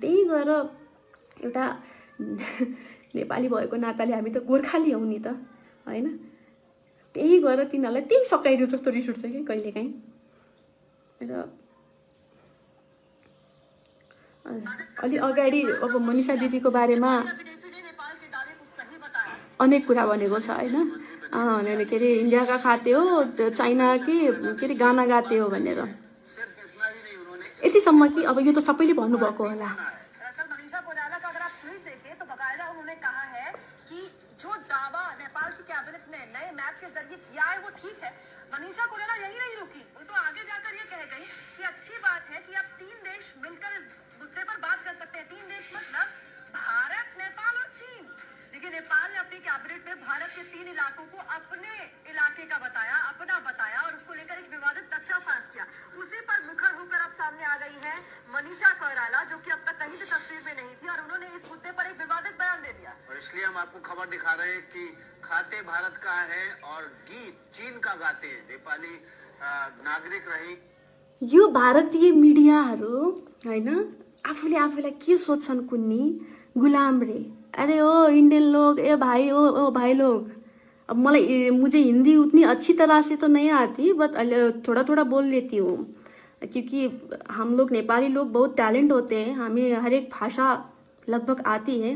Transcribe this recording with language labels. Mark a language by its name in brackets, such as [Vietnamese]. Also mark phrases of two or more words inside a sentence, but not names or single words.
[Nepali] त्यही गएर एउटा नेपाली भएको नाताले हामी त गोर्खाली हौ नि त होइन, त्यही गएर तिनीहरूलाई त्यही सकाइदियो जस्तो रिस उठ्छ कि कहिलेकाहीँ। र अलि अगाडि अब मनिषा दिदीको बारेमा अनेक कुरा भनेको छ होइन, के अरे [Hindi] इन्डिया का खाते हो, चाइना के अरे गाना गाते हो [Nepali] भनेर। यतिसम्म कि अब यो त सबैले भन्नुभएको होला। [Hindi] जो दावा नेपाल की कैबिनेट ने नए मैप के जरिए किया है वो ठीक है। मनीषा कोइराला यही नहीं रुकी, वो तो आगे जाकर ये कह गई कि अच्छी बात है कि अब 3 देश मिलकर इस मुद्दे पर बात कर सकते हैं। 3 देश मतलब भारत, नेपाल और चीन। लेकिन नेपाल ने अपनी कैबिनेट में भारत के 3 इलाकों को अपने इलाके का बताया, अपना बताया और उसको लेकर एक विवादित नक्शा पास किया। उसी पर मुखर होकर अब सामने आ गई है मनीषा कोइराला, जो कि अब तक कहीं भी तस्वीर में नहीं थी और उन्होंने इस मुद्दे पर एक विवादित बयान दे दिया। और इसलिए हम आपको खबर दिखा रहे हैं कि खाते भारत का है और गीत चीन का गाते नेपाली नागरिक रही। [Nepali] यो भारतीय मिडियाहरू हैन आफूले आफूलाई के सोच्छन् कुन्नी गुलाम रे। [Hindi] अरे ओ इंडियन लोग, ए भाई, ओ भाई लोग, अब मुझे हिंदी उतनी अच्छी तरह से तो नहीं आती, बट थोड़ा थोड़ा बोल लेती हूँ, क्योंकि हम लोग नेपाली लोग बहुत टैलेंट होते हैं, हमें हर एक भाषा लगभग आती है।